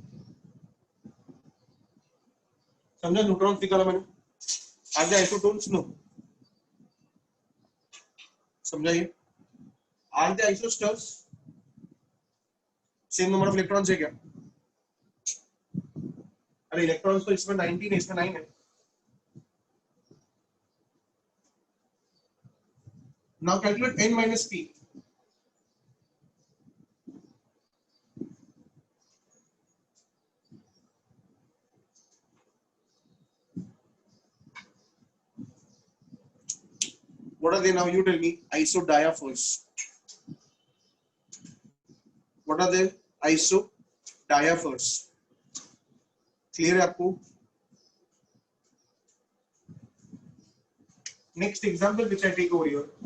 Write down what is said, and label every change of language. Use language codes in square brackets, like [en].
[hi] समझा? न्यूट्रॉन्स निकाला मैंने. [en] Are they isotones? No. [hi] समझाइए. [en] Are they isosters? Same number of electrons [hi] है क्या? अरे इलेक्ट्रॉन्स तो इसमें 19 है, इसमें 9 है. [en] Now calculate n minus p. What are they now? You tell me. Isodiaphers. What are they? Isodiaphers. [hi] Clear है आपको? [en] Next example which I take over here.